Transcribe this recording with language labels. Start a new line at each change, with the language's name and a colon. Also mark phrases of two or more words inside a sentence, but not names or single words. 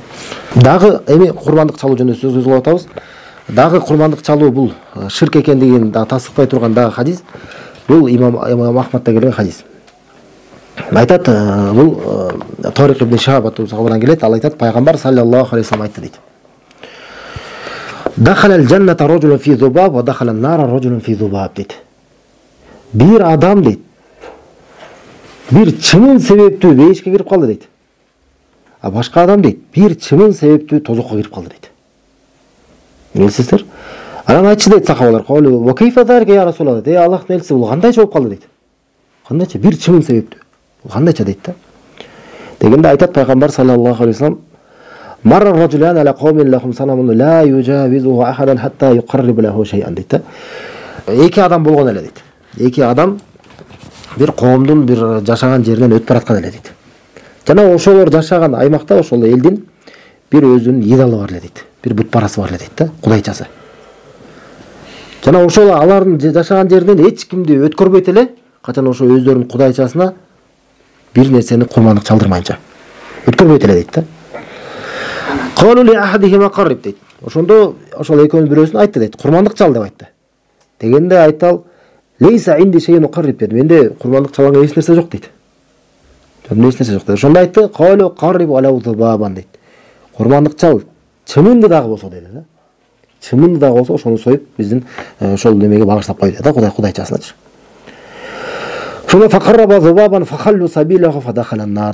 Kyrgyz: Дагы эми курмандык чалуу жөнүндө сөз кылып атабыз. Дагы курмандык чалуу бул ширк экендигин дагы тасдыктай турган дагы хадис. Бул имам Ахмадта келген хадис. Айтат, бул Тарик ибн Шихаб аттуу келет, ал айтат, пайгамбар
Arabic: صلى الله عليه وسلم
Kyrgyz: айтты дейт.
Arabic: دخل الجنة رجل في ذباب ودخل النار رجل في ذباب дейт.
Kyrgyz: Бир адам дейт, бир чымын себептүү бейишке кирип калды дейт. А башка адам дейт, бир чымын себептүү тозокко кирип калды дейт. Билесиздер? Анан айтчы дейт сахабалар,
Arabic: "قالوا وكيف ذلك يا رسول الله?"
Kyrgyz: Дейт, Аллахтын элчиси, бул кандайча болуп калды дейт. Кандайча бир чымын себептүү. Бул кандайча дейт да. Дегенде айтат пайгамбар
Arabic: صلى الله عليه وسلم مر رجلان على قوم لهم صنم لا يجاوزه أحد حتى يقرب له شيئا" дейт.
Kyrgyz: Эки адам болгон эле дейт. Эки адам бир коомдун бир жашаган жеринен өтүп бараткан эле дейт. Жана ошолор жашаган аймакта ошол элдин бир өзүнүн идалы бар эле дейт. Бир бутпарасы бар эле дейт да, кудайчасы. Жана ошол алардын жашаган жеринен эч кимди өткөрбөйт эле, качан ошо өздөрүнүн кудайчасына бир нерсени курмандык чалдырмайынча. Өткөрбөйт эле дейт да.
Arabic: قالوا لأحدهما قرب дейт.
Kyrgyz: Ошондо ошол экөөнүн бирөөсүн айтты дейт, курмандык чал деп айтты. Дегенде айтал,
Arabic: "ليس عندي شيء أقرب" дейт.
Kyrgyz: Менде курмандык чалганга эч нерсе жок дейт. Эч нерсе жок дейт. Ошондо айтты,
Arabic: "قالوا قرب ولو ذبابا"
Kyrgyz: дейт. Курмандык чал чымынды дагы болсо дейт да. Чымынды дагы болсо ошону союп биздин ошол немеге багыштап кой дейт да, кудайчасыначы.
Arabic: Ошондо فقرب ذبابا فخلوا سبيله فدخل النار.